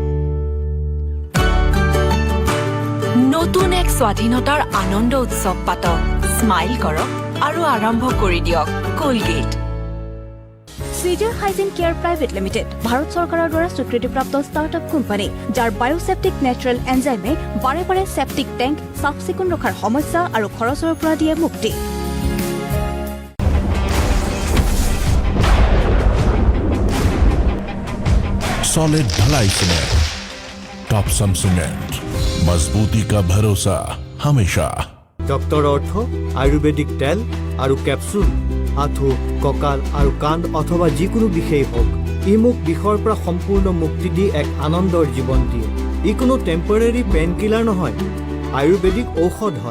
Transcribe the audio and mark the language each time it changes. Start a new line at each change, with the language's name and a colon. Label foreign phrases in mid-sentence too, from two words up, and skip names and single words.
Assamese: নতুন এক স্বাধীনতাৰ আনন্দ উৎসৱ পাতক স্মাইল কৰক আৰু আৰম্ভ কৰি দিয়ক কোলগেট Caesar Hygiene Care Private Limited ভাৰত চৰকাৰৰ দ্বাৰা স্বীকৃতিপ্ৰাপ্ত ষ্টাৰ্টআপ কোম্পানী যাৰ
English: bioseptic natural enzymeে
Assamese: বাৰে বাৰে
English: septic tank
Assamese: সাফ চিকুণ ৰখাৰ সমস্যা আৰু খৰচৰ পৰা দিয়ে মুক্তি
Hindi: सॉलिड ढलाई सीमेंट टॉपसम सीमेंट मजबूती का भरोसा हमेशा
Assamese: ডক্টৰ অৰ্থ আয়ুৰ্বেদিক তেল আৰু কেপচুল আঁঠু কঁকাল আৰু কান্ধ অথবা যিকোনো বিষেই হওক ই মোক বিষৰ পৰা সম্পূৰ্ণ মুক্তি দি এক আনন্দৰ জীৱন দিয়ে ই কোনো
English: temporary pain killer
Assamese: নহয় আয়ুৰ্বেদিক ঔষধ হয়